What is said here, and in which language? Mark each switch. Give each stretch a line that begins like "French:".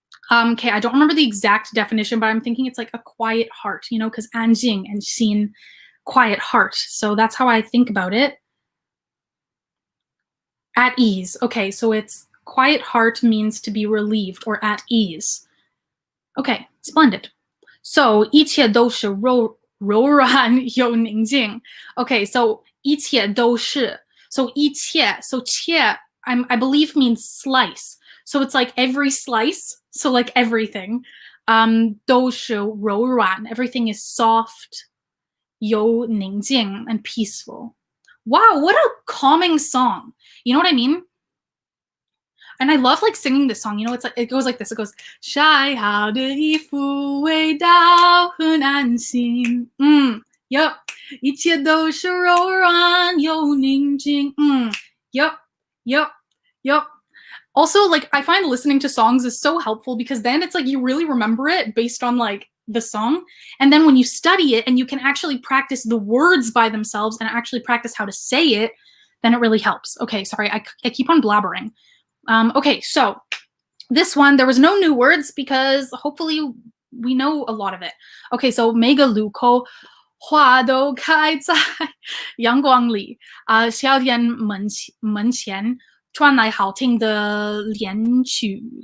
English: Okay, I don't remember the exact definition, but I'm thinking it's like a quiet heart, you know, because anjing and xīng, quiet heart. So that's how I think about it. At ease. Okay, so it's quiet heart means to be relieved or at ease. Okay, splendid.
Chinese: So 一切都是柔软又宁静.
English: Okay, so 一切都是. So 一切, so 切, I believe means slice. So it's like every slice, so like everything.
Chinese: 都是柔软,
English: everything is soft,
Chinese: 又宁静,
English: and peaceful. Wow, what a calming song. You know what I mean? And I love like singing this song. You know, it's like, it goes like this. It goes,
Chinese: 晒好的衣服味道很安心. Yep. 一切都是柔软又宁静.Yep.
English: Also, like, I find listening to songs is so helpful because then it's like you really remember it based on like the song. And then when you study it and you can actually practice the words by themselves and actually practice how to say it, then it really helps. Okay, sorry, I keep on blabbering. Okay, so this one, there was no new words because hopefully we know a lot of it.
Chinese: Okay, so 每个路口花都开在阳光里，小店门前传来好听的恋曲。